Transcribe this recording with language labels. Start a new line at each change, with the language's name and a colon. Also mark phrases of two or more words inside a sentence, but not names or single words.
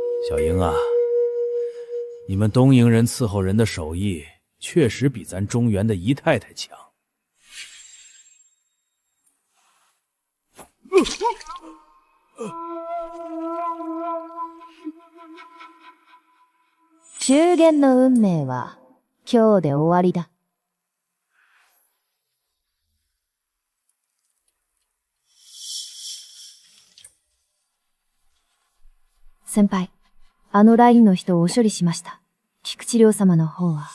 Chinese: 小英啊，你们东瀛人伺候人的手艺，确实比咱中原的姨太太强。
Japanese: 中元の運命は今日で終わりだ。先輩、あのラインの人をお処理しました。菊池亮様の方は。